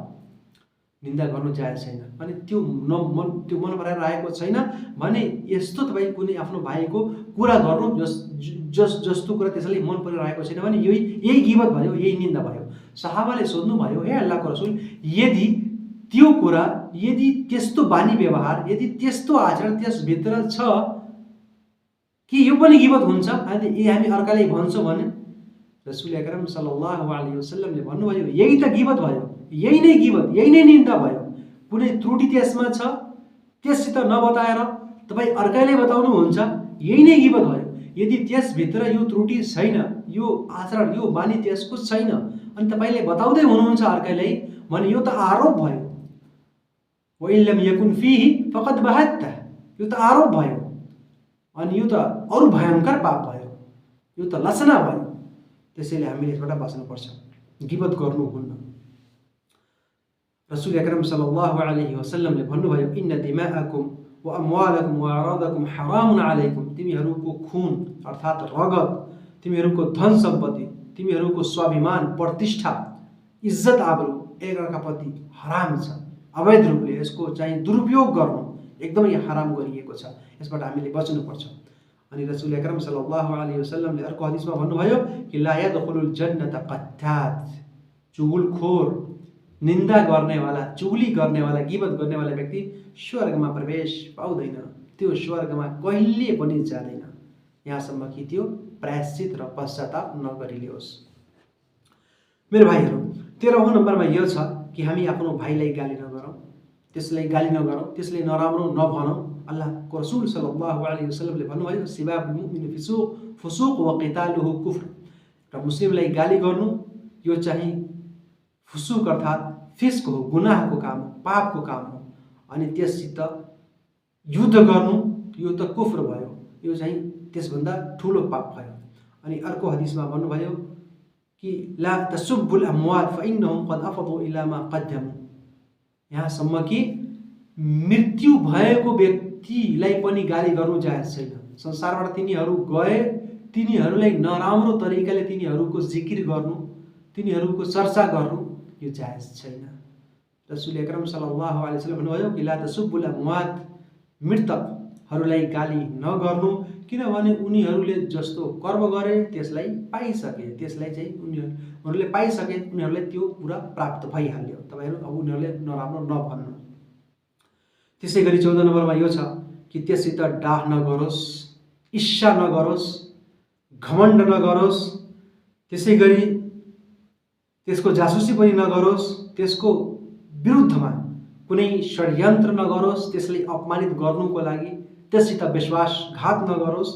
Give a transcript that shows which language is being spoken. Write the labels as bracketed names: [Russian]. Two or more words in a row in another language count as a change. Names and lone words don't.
[Nepali] निन्दा गर्नु जायज छैन भने त्यो मन पराइरहेको छैन भने यस्तो तपाईँ कुनै आफ्नो भाइको कुरा गर्नु जस्तो कुरा त्यसैले मन परिरहेको छैन भने यही गिबत भयो, यही निन्दा भयो। सहाबाले सोध्नुभयो हे अल्लाहको रसूल, यदि त्यो कुरा, यदि त्यस्तो बानी व्यवहार, यदि त्यस्तो आचरण त्यसभित्र छ कि यो पनि गिबत हुन्छ, अनि हामी अर्काले भन्छौँ भने? [Arabic] الرسول الأكرم صلى الله عليه وسلم [Nepali] भन्नुभयो यही त गिबत भयो, यही नै गिबत, यही नै निन्दा भयो। कुनै त्रुटि त्यसमा छ, त्यससित नबताएर तपाईँ अर्काले बताउनु हुन्छ, यही नै गिबत भयो। यदि त्यसभित्र यो त्रुटि छैन, यो आचरण, यो बानी त्यसको छैन, अनि तपाईँले बताउँदै हुनुहुन्छ अर्कालाई भने यो त आरोप भयो। [Arabic] وإن لم يكن فيه فقد بهته, [Nepali] यो त आरोप भयो, अनि यो त अरु भयंकर पाप भयो, यो त लसना भयो। त्यसैले हामीले यसबाट बाँच्नुपर्छ, गिबत गर्नुहुन्न। [Arabic] الرسول الأكرم صلى الله عليه وسلم [Nepali] भन्नुभयो [Arabic] إن دماءكم وأموالكم وأعراضكم حرام عليكم, [Nepali] तिमीहरूको खुन अर्थात् रगत, तिमीहरूको धन सम्पत्ति, तिमीहरूको स्वाभिमान, प्रतिष्ठा, इज्जत आबरू एकअर्काप्रति हराम छ। अवैध रूपले यसको चाहिँ दुरुपयोग गर्नु एकदमै हराम गरिएको छ, यसबाट हामीले बच्नुपर्छ। अनि [Arabic] الرسول الأكرم صلى الله عليه وسلم [Nepali] अर्को हदिसमा भन्नुभयो कि [Arabic] لا يدخل الجنة قتات, [Nepali] चुगलखोर, निन्दा गर्नेवाला, चुगली गर्नेवाला, गिबत गर्नेवाला व्यक्ति स्वर्गमा प्रवेश पाउँदैन, त्यो स्वर्गमा कहिले पनि जाँदैन यहाँसम्म कि त्यो प्रायश्चित र पश्चाताप नगरिलियोस्। मेरो भाइहरू, 13औं नम्बरमा यो छ कि हामी आफ्नो भाइलाई गाली नगरौँ, त्यसलाई गाली नगरौँ, त्यसले नराम्रो नभनौँ। अल्लाहको रसूल [Arabic] صلى الله عليه وسلم [Nepali] भन्नुभयो [Arabic] سباب المؤمن فسوق وقتاله كفر. [Nepali] र मुस्लिमलाई गाली गर्नु यो चाहिँ फुसुक अर्थात् फिस्क हो, गुनाहको काम हो, पापको काम हो। अनि त्यससित युद्ध गर्नु यो त कुफ्र भयो, यो चाहिँ त्यसभन्दा ठुलो पाप भयो। अनि अर्को हदिसमा भन्नुभयो कि [Arabic] لا تسبوا الأموات فإنهم قد أفضوا إلى ما قدموا. [Nepali] यहाँसम्म कि मृत्यु भएको व्यक्तिलाई पनि गाली गर्नु जायज छैन। संसारबाट तिनीहरू गए, तिनीहरूलाई नराम्रो तरिकाले तिनीहरूको जिकिर गर्नु, तिनीहरूको चर्चा गर्नु यो जायज छैन। [Arabic] الرسول الأكرم صلى الله عليه وسلم [Nepali] भन्नुभयो कि [Arabic] لا تسبوا الأموات, [Nepali] मृतकहरूलाई गाली नगर्नु, किनभने उनीहरूले जस्तो कर्म गरे त्यसलाई पाइसके, त्यसलाई चाहिँ उनीहरूले पाइसके, उनीहरूलाई त्यो पुरा प्राप्त भइहाल्यो। तपाईहरु अब उनीहरूले नराम्रो नभन्नु। त्यसै गरी 14 नम्बरमा यो छ कि त्यससित डाह नगरोस्, ईर्ष्या नगरोस्, घमण्ड नगरोस्, त्यसै गरी त्यसको जासुसी पनि नगरोस्, त्यसको विरुद्धमा कुनै षड्यन्त्र नगरोस्, त्यसलाई अपमानित गर्नुको लागि त्यससित विश्वासघात नगरोस्।